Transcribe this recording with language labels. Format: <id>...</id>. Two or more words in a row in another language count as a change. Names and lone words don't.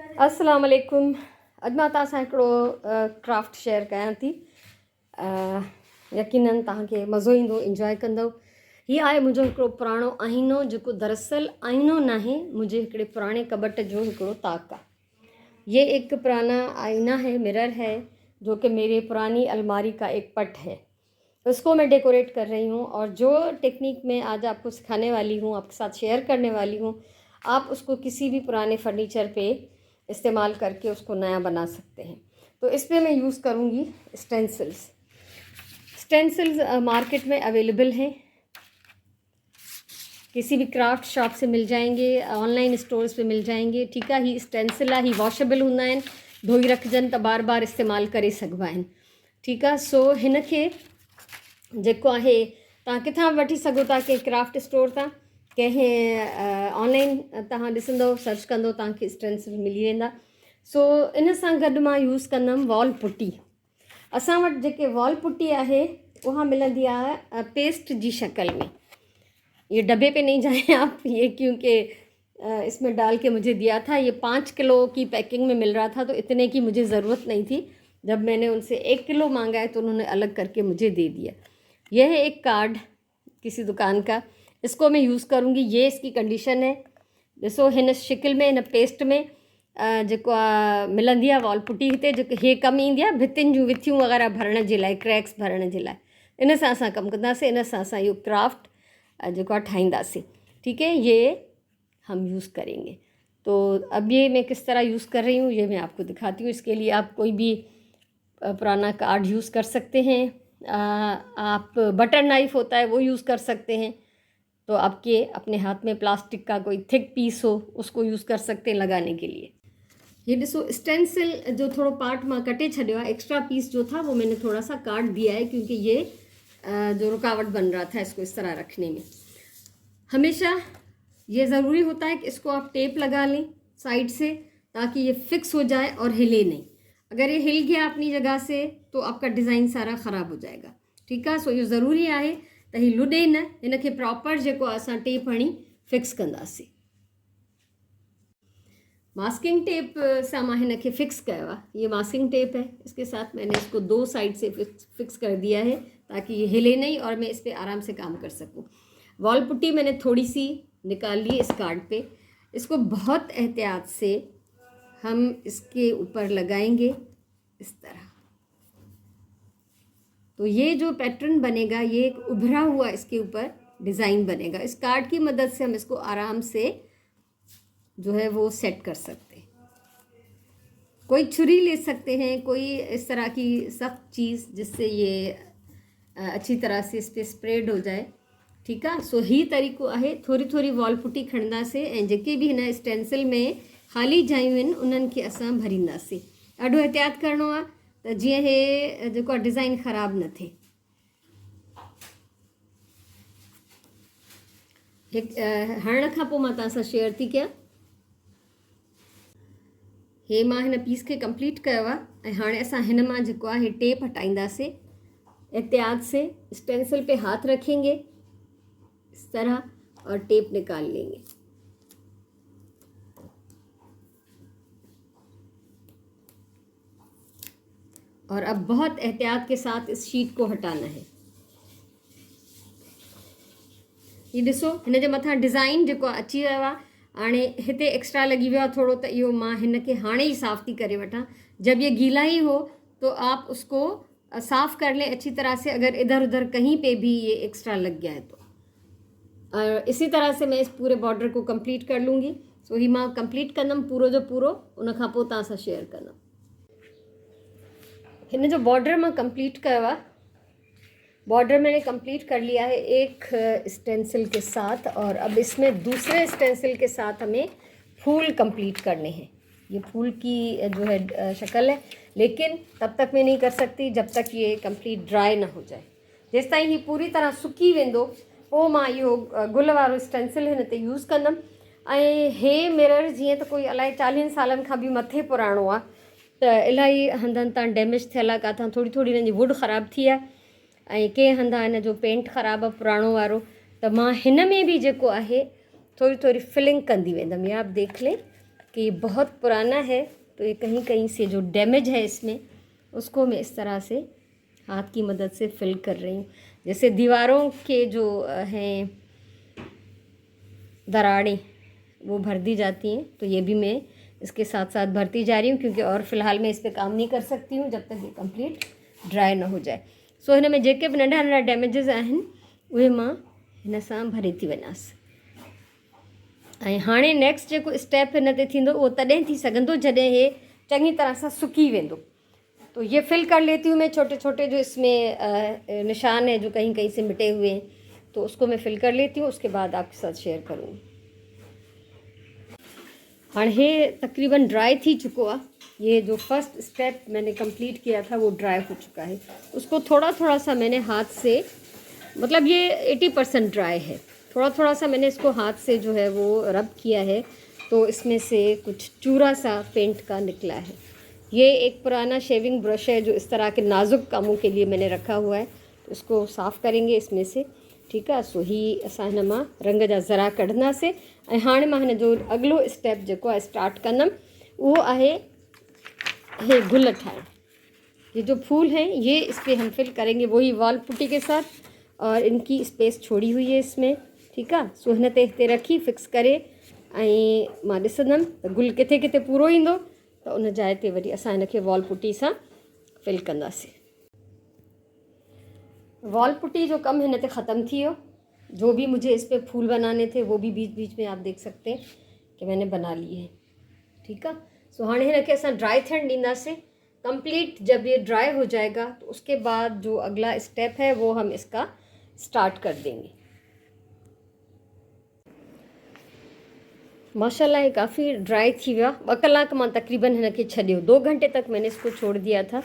<sd>अस्सलाम वालेकुम। अॼु मां तव्हां सां हिकिड़ो क्राफ्ट शेयर कयां थी। यकीनन तव्हांखे मज़ो ईंदो, इंजॉय कंदव। हीअ आहे मुंहिंजो हिकिड़ो पुराणो आईनो, जेको दरअसल आईनो नाहे, मुंहिंजे हिकिड़े पुराणे कबट जो हिकिड़ो ताक आहे।</sd> <hi>ये एक पुराना आईना है, मिरर है, जो कि मेरे पुरानी अलमारी का एक पट है। उसको मैं डेकोरेट कर रही हूँ और जो टेक्निक मैं आज आपको सिखाने वाली हूँ, आपके साथ शेयर करने वाली हूँ, आप उसको किसी भी पुराने फर्नीचर पे इस्तेमाल करके उसको नया बना सकते हैं। तो इस पर मैं यूज़ करूँगी स्टेंसिल्स। मार्केट में अवेलेबल हैं, किसी भी</hi> <en>craft shop</en> <hi>से मिल जाएंगे,</hi> <en>online stores</en> <hi>पे मिल जाएंगे। ठीक है,</hi> <sd>ही स्टेंसिल ही वॉशेबल हूंदा आहिनि, धोई रखजनि त बार बार इस्तेमाल करे सघिबा आहिनि।</sd> <hi>ठीक है,</hi> <sd>सो हिन खे जेको आहे तव्हां किथां वठी सघो था, कंहिं</sd> <en>craft store</en> <sd>तां, कंहिं ऑनलाइन तव्हां ॾिसंदव, सर्च कंदो, तव्हांखे स्टेंसिल मिली वेंदा। सो इन सां गॾु मां यूज़ कंदमि</sd> <en>wall putty.</en> <sd>असां वटि जेके</sd> <en>wall putty</en> <sd>आहे उहा मिलंदी आहे पेस्ट जी शक्ल में।</sd> <hi>ये डब्बे पे नहीं जाएं आप, ये क्योंकि इसमें डाल के मुझे दिया था। ये 5 किलो की पैकिंग में मिल रहा था, तो इतने की मुझे ज़रूरत नहीं थी। जब मैंने उनसे 1 किलो मांगा है तो उन्होंने अलग करके मुझे दे दिया। यह है एक कार्ड किसी दुकान का, इसको मैं यूज़ करूँगी। ये इसकी कंडीशन है,</hi> <sd>ॾिसो हिन शिकिल में, हिन पेस्ट में जेको आहे मिलंदी आहे</sd> <en>wall putty.</en> <sd>हिते जेको हे कमु ईंदी आहे भितियुनि जूं विथियूं वग़ैरह भरण जे लाइ, क्रैक्स भरण जे लाइ। इन सां असां कमु कंदासीं, इन सां असां इहो क्राफ्ट जो ठाहींदासीं।</sd> <hi>ठीक है, ये हम यूज़ करेंगे। तो अब ये मैं किस तरह यूज़ कर रही हूँ ये मैं आपको दिखाती हूँ। इसके लिए आप कोई भी पुराना कार्ड यूज़ कर सकते हैं, आप</hi> <en>butter knife</en> <hi>होता है वो यूज़ कर सकते हैं। तो आपके अपने हाथ में प्लास्टिक का कोई</hi> <en>thick piece</en> <hi>हो उसको यूज़ कर सकते हैं लगाने के लिए।</hi> <sd>ये ॾिसो स्टेंसिल जो थोड़ो पार्ट मां कटे छॾियो आहे,</sd> <en>extra piece</en> <hi>जो था वो मैंने थोड़ा सा काट दिया है, क्योंकि ये जो रुकावट बन रहा था इसको इस तरह रखने में। हमेशा ये ज़रूरी होता है कि इसको आप टेप लगा लें साइड से, ताकि ये फिक्स हो जाए और हिले नहीं। अगर ये हिल गया अपनी जगह से तो आपका डिज़ाइन सारा ख़राब हो जाएगा। ठीक है,</hi> <sd>सो</sd> <hi>ये ज़रूरी है</hi> <sd>त ही लुॾे न, हिन खे प्रॉपर जेको असां टेप हणी फिक्स कंदासीं।</sd> <en>masking tape</en> <sd>से मां हिन खे फिक्स कयो आहे।</sd> <hi>ये</hi> <en>masking tape</en> <hi>है, इसके साथ मैंने इसको 2 साइड से फिक्स कर दिया है, ताकि ये हिले नहीं और मैं इस पर आराम से काम कर सकूं।</hi> <en>wall putty</en> <hi>मैंने थोड़ी सी निकाल ली इस कार्ड पे। इसको बहुत एहतियात से हम इसके ऊपर लगाएंगे इस तरह। तो ये जो पैटर्न बनेगा, ये एक उभरा हुआ इसके ऊपर डिज़ाइन बनेगा। इस कार्ड की मदद से हम इसको आराम से जो है वो सेट कर सकते हैं। कोई छुरी ले सकते हैं, कोई इस तरह की सख्त चीज़ जिससे ये अच्छी तरह से इस पर स्प्रेड हो जाए। ठीक है,</hi> <sd>सो ही तरीक़ो आहे। थोड़ी थोड़ी</sd> <en>wall putty</en> <sd>खणंदासीं ऐं जेके भी हिन स्टेंसिल में ख़ाली जायूं आहिनि उन्हनि खे असां भरींदासीं। ॾाढो एहतियात करिणो आहे त जीअं हे जेको आहे डिज़ाइन ख़राब न थिए। हणण खां पोइ मां तव्हां सां शेयर थी कयां। हे मां हिन पीस खे कंप्लीट कयो आहे ऐं हाणे असां हिन मां जेको आहे टेप हटाईंदासीं।</sd> <hi>एहतियात से स्टेंसिल पे हाथ रखेंगे इस तरह और टेप निकाल लेंगे। और अब बहुत एहतियात के साथ इस शीट को हटाना है।</hi> <sd>ये ॾिसो हिन जे मथां डिज़ाइन जेको अची वियो आहे। हाणे हिते एक्स्ट्रा लॻी वियो आहे थोड़ो, त इहो मां हिन खे हाणे ही साफ़ थी करे वठां।</sd> <hi>जब ये गीला ही हो तो आप उसको साफ़ कर लें अच्छी तरह से, अगर इधर उधर कहीं पे भी ये एक्स्ट्रा लग गया है तो। इसी तरह से मैं इस पूरे बॉर्डर को कंप्लीट कर लूँगी।</hi> <sd>सो ही मां कंप्लीट कंदमि पूरो जो पूरो, उन खां पोइ तव्हां सां शेयर कंदमि। हिन जो बॉर्डर मां कंप्लीट कयो आहे।</sd> <hi>बॉर्डर मैंने कंप्लीट कर लिया है एक स्टेंसिल के साथ, और अब इसमें दूसरे स्टेंसिल के साथ हमें फूल कंप्लीट करने हैं। ये फूल की जो है शक्ल है, लेकिन तब तक मैं नहीं कर सकती जब तक ये</hi> <en>complete dry</en> <hi>ना हो जाए।</hi> <sd>जेसि ताईं ही पूरी तरह सुकी वेंदो पोइ मां इहो गुल वारो स्टेंसिल हिन ते यूज़ कंदमि। ऐं हे मिरर जीअं त कोई अलाए 40 सालनि खां बि मथे पुराणो आहे, त इलाही हंधनि तां डैमेज थियल आहे, किथां थोड़ी थोड़ी हिन जी वुड ख़राबु थी आहे ऐं कंहिं हंधा हिन जो पेंट ख़राबु आहे पुराणो वारो। त मां हिन में बि जेको आहे थोड़ी थोड़ी फिलिंग कंदी वेंदमि।</sd> <hi>या आप देख लें, कि ये बहुत पुराना है, तो ये कहीं कहीं से जो डैमेज है इसमें, उसको मैं इस तरह से हाथ की मदद से फिल कर रही हूँ। जैसे दीवारों के जो हैं दरारें वो भर दी जाती हैं, तो ये भी मैं इसके साथ साथ भरती जा रही हूँ, क्योंकि और फ़िलहाल मैं इस पर काम नहीं कर सकती हूँ जब तक ये</hi> <en>complete dry</en> <hi>न हो जाए।</hi> <sd>सो हिन में जेके बि नंढा नंढा डैमेजिस आहिनि उहे मां हिन सां भरे थी वञासि। ऐं हाणे नेक्स्ट जेको स्टेप हिन ते थींदो उहो तॾहिं थी सघंदो जॾहिं हे चङी तरह सां सुकी वेंदो।</sd> <hi>तो ये फिल कर लेती हूँ मैं छोटे छोटे जो इसमें निशान है जो कहीं कहीं से मिटे हुए हैं, तो उसको मैं फिल कर लेती हूँ, उसके बाद आपके साथ शेयर करूँगी।</hi> <sd>हाँ, ये तकरीबन ड्राई थी चुको है।</sd> <hi>ये जो</hi> <en>first step</en> <hi>मैंने कंप्लीट किया था वो ड्राई हो चुका है। उसको थोड़ा थोड़ा सा मैंने हाथ से, मतलब ये 80% ड्राई है, थोड़ा थोड़ा सा मैंने इसको हाथ से जो है वो रब किया है, तो इसमें से कुछ चूरा सा पेंट का निकला है। ये एक पुराना</hi> <en>shaving brush</en> <hi>है जो इस तरह के नाजुक कामों के लिए मैंने रखा हुआ है, तो इसको साफ़ करेंगे इसमें से।</hi> <sd>ठीकु आहे, सो ही असां हिन मां रंग जा ज़रा कढंदासीं। ऐं हाणे मां हिन जो अॻिलो स्टेप जेको आहे स्टार्ट कंदमि, उहो आहे हे गुल ठाहिणु।</sd> <hi>ये जो फूल हैं ये इस पर हम फिल करेंगे वही</hi> <en>wall putty</en> <hi>के साथ, और इनकी स्पेस छोड़ी हुई है इसमें।</hi> <sd>ठीकु आहे, सो हिन ते हिते रखी फिक्स करे ऐं मां ॾिसंदमि त गुल किथे किथे पूरो ईंदो, त उन जाइ ते वरी असां हिनखे</sd> <en>wall putty</en> <sd>सां फिल कंदासीं।</sd> <en>wall putty</en> <sd>जो कम हिन ते ख़त्म थी वियो।</sd> <hi>जो भी मुझे इस पे फूल बनाने थे वो भी बीच बीच में आप देख सकते हैं कि मैंने बना लिए हैं। ठीक है,</hi> <sd>सो हाणे हिनखे असां ड्राई थियण ॾींदासीं।</sd> <hi>कंप्लीट जब ये ड्राई हो जाएगा तो उसके बाद जो अगला स्टेप है वो हम इसका स्टार्ट कर देंगे।</hi> <sd>माशाल्लाह ये काफ़ी ड्राई थी विया। 2 कलाक मां तकरीबन हिनखे छॾियो,</sd> <hi>2 घंटे तक मैंने इसको छोड़ दिया था।</hi>